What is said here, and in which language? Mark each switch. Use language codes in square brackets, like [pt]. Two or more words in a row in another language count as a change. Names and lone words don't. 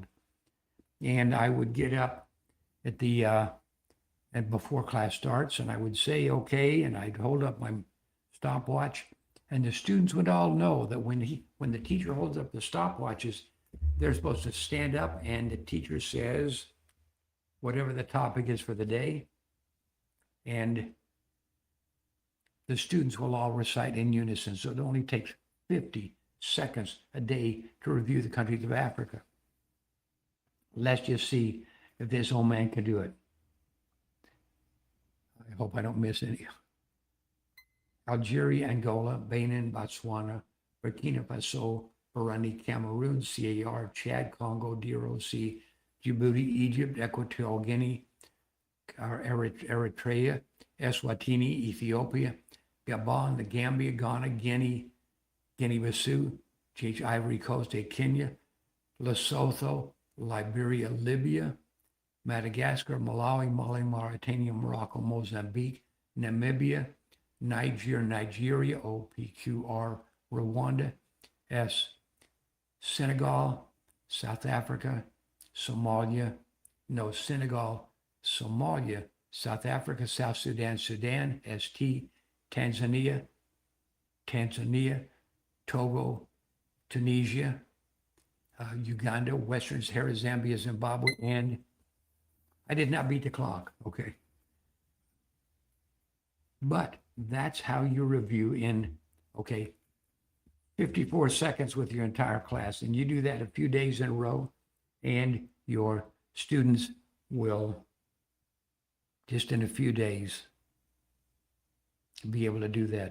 [en] And I would get up at the and before class starts, and I would say, okay, and I'd hold up my stopwatch, and the students would all know that when the teacher holds up the stopwatches, they're supposed to stand up, and the teacher says whatever the topic is for the day, and the students will all recite in unison. So it only takes 50 seconds a day to review the countries of Africa. Let's just see if this old man can do it. I hope I don't miss any. Algeria, Angola, Benin, Botswana, Burkina Faso, Burundi, Cameroon, CAR, Chad, Congo, DRC, Djibouti, Egypt, Equatorial Guinea, Eritrea, Eswatini, Ethiopia, Gabon, the Gambia, Ghana, Guinea-Bissau, Ivory Coast, Kenya, Lesotho, Liberia, Libya, Madagascar, Malawi, Mali, Mauritania, Morocco, Mozambique, Namibia, Nigeria, OPQR, Rwanda, Senegal, South Africa, Somalia, Somalia, South Africa, South Sudan, ST, Tanzania, Togo, Tunisia, Uganda, Western Sahara, Zambia, Zimbabwe, and I did not beat the clock, okay? But that's how you review in, 54 seconds with your entire class. And you do that a few days in a row, and your students will, just in a few days, be able to do that.